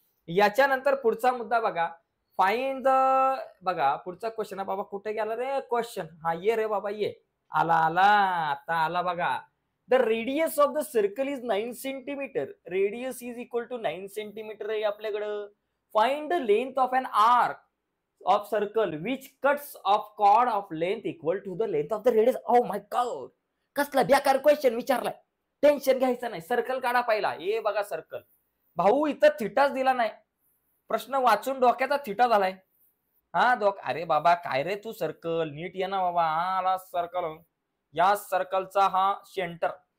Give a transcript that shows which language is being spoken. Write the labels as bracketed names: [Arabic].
[Marathi] याच्यानंतर पुढचा मुद्दा बघा, फाइंड द, बघा पुढचा क्वेश्चन बाबा कुठे गेला रे क्वेश्चन, हा ये रे बाबा ये. आला आला, आता आला बघा. [English] The radius of the circle is 9 centimetre. Radius is equal to 9 centimetre [Marathi] आहे आपल्याकडं. [English] Find the length of an arc of circle which cuts off chord of length equal to the length of the radius. Oh my God, [Marathi] कसला बेकार question विचारलाय. Tension घ्यायचं नाही, circle काढा पहिला. हे बघा सर्कल. भाऊ इथं थिटाच दिला नाही, प्रश्न वाचून डोक्याचा थिटा झालाय. अरे बाबा काय रे तू, सर्कल नीट ये ना बाबा. हा सर्कल, या सर्कलचा हा सेंटर.